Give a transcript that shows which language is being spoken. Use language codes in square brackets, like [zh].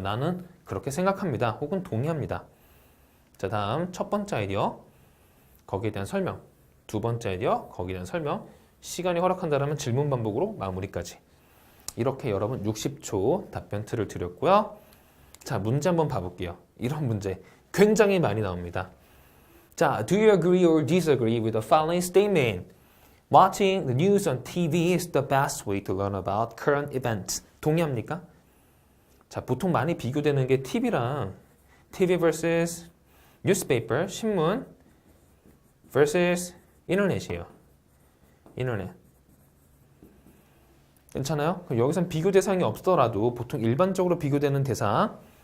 [ko] 나는 그렇게 생각합니다. 혹은 동의합니다. 자, 다음 첫 번째 아이디어, 거기에 대한 설명. 두 번째 아이디어, 거기에 대한 설명. 시간이 허락한다면 질문 반복으로 마무리까지. 이렇게 여러분 60초 답변 틀을 드렸고요. 자, 문제 한번 봐볼게요. 이런 문제 굉장히 많이 나옵니다. [en] 자, do you agree or disagree with the following statement? Watching the news on TV is the best way to learn about current events. [ko] 동의합니까? 자, 보통 많이 비교되는 게 TV랑 TV vs newspaper, 신문 vs 인터넷이에요. 인터넷. 괜찮아요? 그럼 여기선 비교 대상이 없더라도 보통 일반적으로 비교되는 대상,